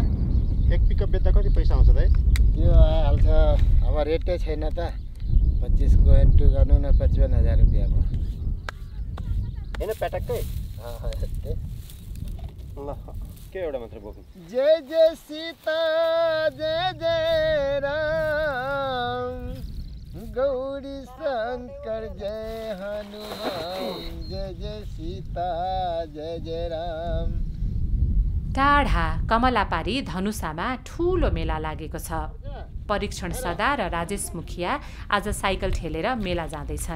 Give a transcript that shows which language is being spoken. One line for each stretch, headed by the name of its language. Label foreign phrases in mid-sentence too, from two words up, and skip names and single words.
Nepali: एक पिकअप बेच्दा कति पैसा आउँछ त? त्यो आइहाल्छ। अब रेटै छैन त। 25 को एन्ट्री गर्नु न 55,000 रुपियाँ भयो। होइन प्याटक्कै? ल के एउटा मात्र बोक्नु।
Hindi: जय जय सीता जय जय राम गौरी शंकर जय हनुमान जय जय सीता जय जय राम।
Nepali: टाढा कमलापारी धनुषामा ठुलो मेला लागेको छ। परीक्षण सदा र राजेश मुखिया आज साइकल ठेलेर मेला जाँदैछन्।